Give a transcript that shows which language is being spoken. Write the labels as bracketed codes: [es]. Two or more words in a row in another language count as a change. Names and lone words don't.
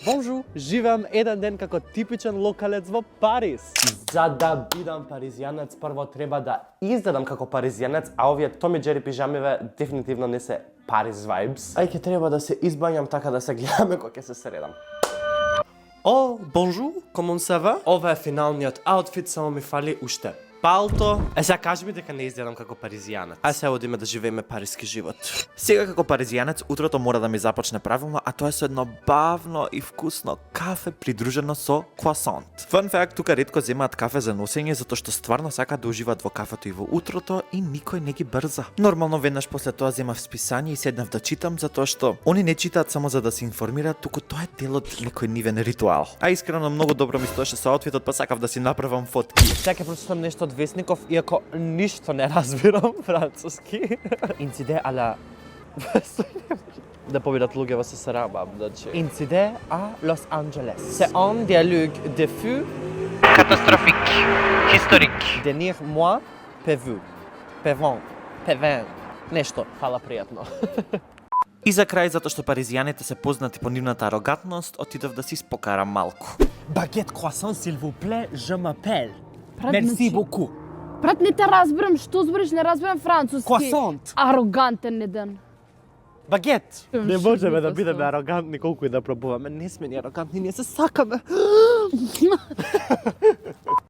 [mk] Бонжу, живеам еден ден како типичен локалец во Париз. За да бидам паризијанец, прво треба да изгледам како паризијанец, а овие Том и Џери пижамиве дефинитивно не се Париз vibes. Ајке треба да се избањам така да се гледаме кога ќе се средам. [fr] О, бонжу, comment ça va? [mk] Ова е финалниот аутфит, само ми фали уште палто. Сега кажи ми дека не изгледам како паризијанец. А сега одиме да живееме париски живот. Сега како паризијанец, утрото мора да ми започне правилно, а тоа е со едно бавно и вкусно кафе придружено со круасант. [en] Fun fact, [mk] тука ретко земаат кафе за носење, затоа што стварно сакаат да уживаат во кафето и во утрото и никој не ги брза. Нормално веднаш после тоа земав списание и седнав да читам, затоа што они не читаат само за да се информираат, туку тоа е дел од некој нивен ритуал. А искрено многу добро ми стоеше со аутфитот, па сакав да си направам фотки. Сега ќе прочитам нешто од Весников, иако ништо не разбирам француски. Инциде ала... Да победат луѓе во СССР, значи. Инциде а Лос Анджелес. [fr] C'est un dialogue de fou Catastrophique. Historique. Денир moi певу. Певен. [mk] Нешто, фала пријатно. И за крај, затоа што паризијаните се познати по нивната арогантност, отидов да си спокарам малку. [fr] Багет croissant, s'il vous plaît, je m'appelle. [mk] Брат, Merci значи, beaucoup. Брат, не те разбирам, што збориш, не разбирам француски. Croissant. Арогантен еден. Багет. Не Шо можеме да глупост, бидеме ова. арогантни колку и да пробуваме. Не сме ни арогантни, ние се сакаме.